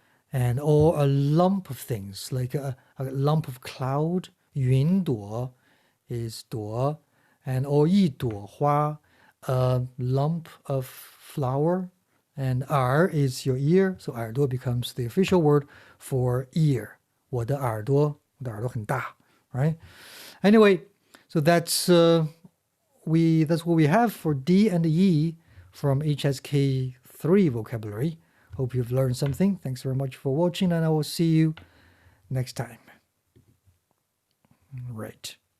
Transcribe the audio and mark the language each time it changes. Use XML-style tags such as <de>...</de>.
<en>And or a lump of things, like a lump of cloud. 云朵 is 朵, and or 一朵花, a lump of flower. And 耳 is your ear, so 耳朵 becomes the official word for ear.</en> <zh>我的耳朵很大,</zh> <en>right? Anyway, so that's what we have for D and E from HSK 3 vocabulary. Hope you've learned something. Thanks very much for watching, and I will see you next time. Right.</en>